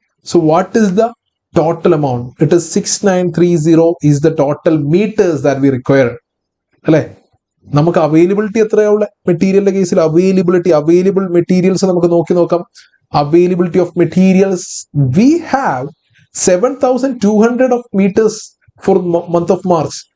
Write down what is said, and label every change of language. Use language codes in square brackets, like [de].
[en] So what is the total amount? It is 6930 is the total meters that we require. [ml] അല്ലെ? നമുക്ക് availability എത്രയുള്ള മെറ്റീരിയലിന്റെ കേസിൽ available materials നമുക്ക് നോക്കാം. [en] Availability of materials we have 7200 of meters for month of March.